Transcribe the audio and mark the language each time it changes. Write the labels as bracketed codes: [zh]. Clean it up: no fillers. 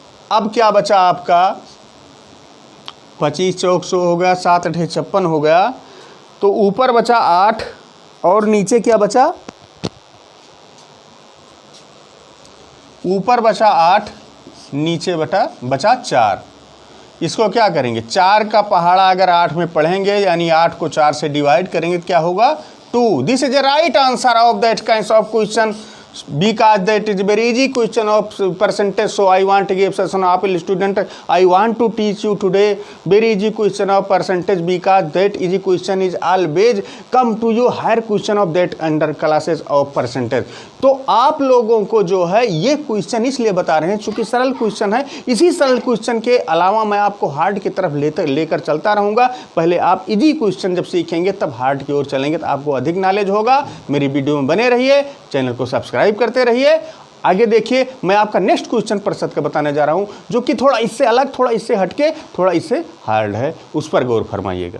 [hi] अब क्या बचा आपका, 25 चौक 100 हो गया, 7 8 56 हो गया, तो ऊपर बचा 8 और नीचे क्या बचा, ऊपर बचा 8, नीचे बचा 4। इसको क्या करेंगे, 4 का पहाड़ा अगर 8 में पढ़ेंगे, यानी 8 को 4 से डिवाइड करेंगे तो क्या होगा, 2। [en] This is a right answer of that kinds of question because that is very easy question of percentage. So I want to give session of student, I want to teach you today very easy question of percentage because that easy question is always come to you higher question of that under classes of percentage. [hi] तो आप लोगों को जो है ये question इसलिए बता रहे हैं चूंकि सरल क्वेश्चन है। इसी सरल क्वेश्चन के अलावा मैं आपको हार्ड की तरफ लेकर चलता रहूँगा। पहले आप इजी क्वेश्चन जब सीखेंगे तब हार्ड की ओर चलेंगे तो आपको अधिक नॉलेज होगा। मेरी वीडियो में बने रहिए, चैनल को सब्सक्राइब करते रहिए। आगे देखिए, मैं आपका नेक्स्ट क्वेश्चन प्रतिशत का बताने जा रहा हूँ जो कि थोड़ा इससे अलग, थोड़ा इससे हटके, थोड़ा इससे हार्ड है, उस पर गौर फरमाइएगा।